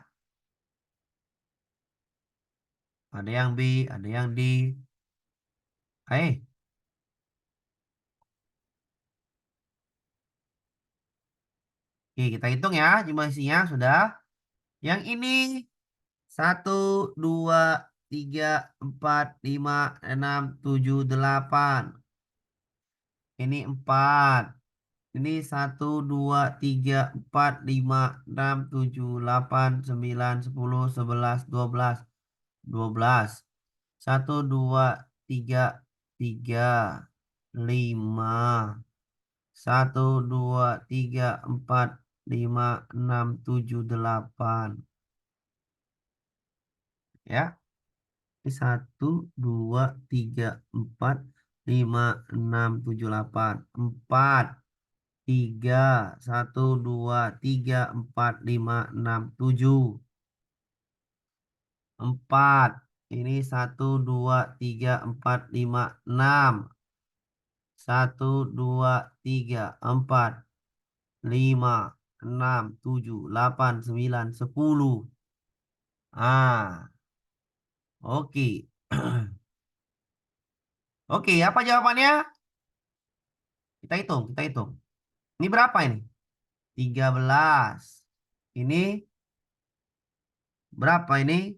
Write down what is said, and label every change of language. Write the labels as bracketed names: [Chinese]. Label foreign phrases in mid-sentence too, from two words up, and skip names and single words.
[Indonesian] Ada yang B, ada yang D. Oke, kita hitung ya jumlah sisinya sudah. Yang ini satu, dua, tiga, empat, lima, enam, tujuh, delapan. Ini empat. Ini satu, dua, tiga, empat, lima, enam, tujuh, delapan, sembilan, sepuluh, sebelas, dua belas. 12. Satu, dua, tiga, tiga, lima. Satu, dua, tiga, empat, lima, enam, tujuh, delapan. Ya, ini satu, dua, tiga, empat, lima, enam, tujuh, delapan. Empat, tiga, satu, dua, tiga, empat, lima, enam, tujuh. Empat. Ini satu, dua, tiga, empat, lima, enam. Satu, dua, tiga, empat, lima, enam, tujuh, delapan, sembilan, sepuluh. Ah, oke. Oke, apa jawabannya? Kita hitung, kita hitung. Ini berapa ini? 13. Ini berapa ini?